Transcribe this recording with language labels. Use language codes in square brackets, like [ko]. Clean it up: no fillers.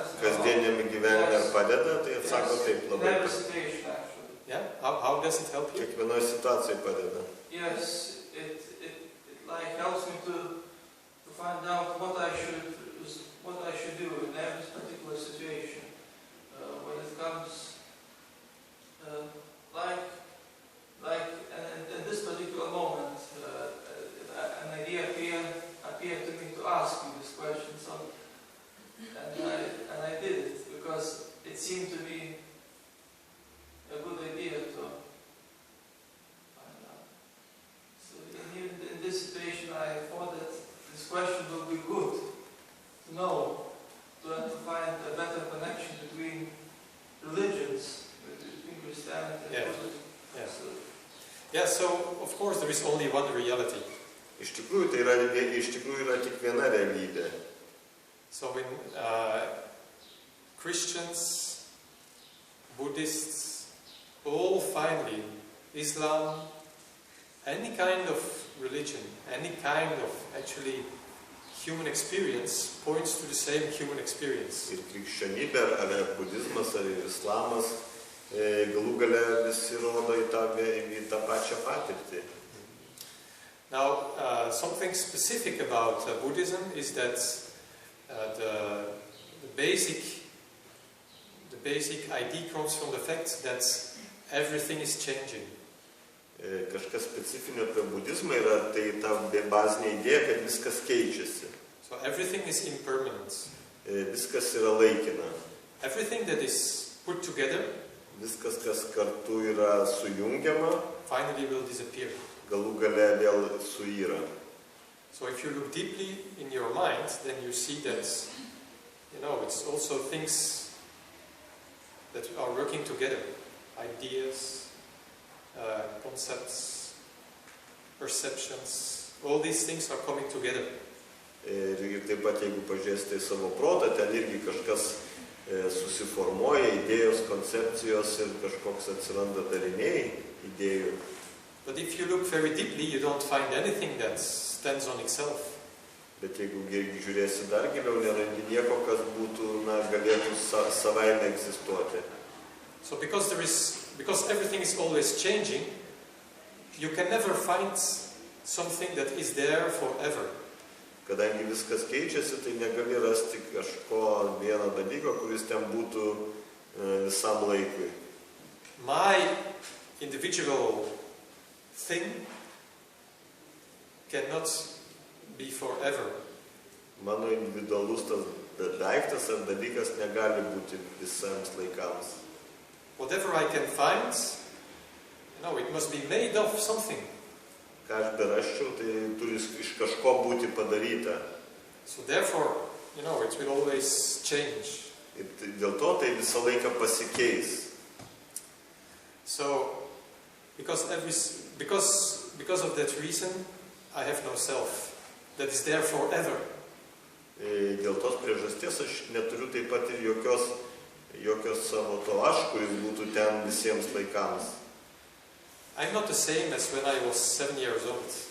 [lt] Kasdieniame gyvenime padeda, tai atsako taip labai. [en] Never situation, actually. Yeah? How does it help you? [lt] Kiekvienoje situacijoje padeda. [en] Yes, it like helps me to find out what I should do in every particular situation. When it comes like in this particular moment, an idea appeared to me to ask you this question. So, and I did it because it seemed to be a good idea to find out. So in this situation, I thought that this question will be good to know, to find a better connection between religions, between Christianity and Yeah. Buddhism. Yeah. So, Yeah, so of course there is only one reality. [lt] Iš tikrųjų, yra tik viena realybė. [en] So in Christians, Buddhists, all finally, Islam, any kind of religion, any kind of actually human experience points to the same human experience. [lt] Ir krikščionybė, ar budizmas, ar islamas, galų gale visi rodo į tą pačią patirtį. [en] Now, something specific about Buddhism is that the basic idea comes from the fact that everything is changing. [lt] Kažkas specifinio apie budizmą yra tai ta bazinė idėja, kad viskas keičiasi. [en] So everything is impermanent. [lt] Viskas yra laikina. [en] Everything that is put together [lt] Viskas, kas kartu yra sujungiama, [en] finally will disappear. [lt] galų gale vėl suyra. [en] So if you look deeply in your mind, then you see that, it's also things that are working together. Ideas, concepts, perceptions, all these things are coming together. [lt] Ir taip pat, jeigu pažiūrėsite į savo protą, ten irgi kažkas susiformuoja, idėjos, koncepcijos ir kažkoks atsiranda dariniai idėjų. [en] But if you look very deeply, you don't find anything that stands on itself. [lt] Bet jeigu žiūrėsi dar giliau, nerandi nieko, kas būtų, galėtų savaime egzistuoti. [en] So because everything is always changing, you can never find something that is there forever. [lt] Kadangi viskas keičiasi, tai negali rasti kažko vieno dalyko, kuris ten būtų visam laikui. [en] My individual thing cannot be forever. [lt] Mano individualus tas daiktas ar dalykas negali būti visams laikams. [en] Whatever I can find, it must be made of something. [lt] Ką aš berasčiau, tai turi iš kažko būti padaryta. [en] So therefore, it will always change. [lt] Ir dėl to tai visą laiką pasikeis. [en] So, because of that reason, I have no self that is there forever. [lt] Dėl tos priežasties aš neturiu taip pat ir jokios savo to aš, kuris būtų ten visiems laikams. [en] I'm not the same as when I was 7 years old.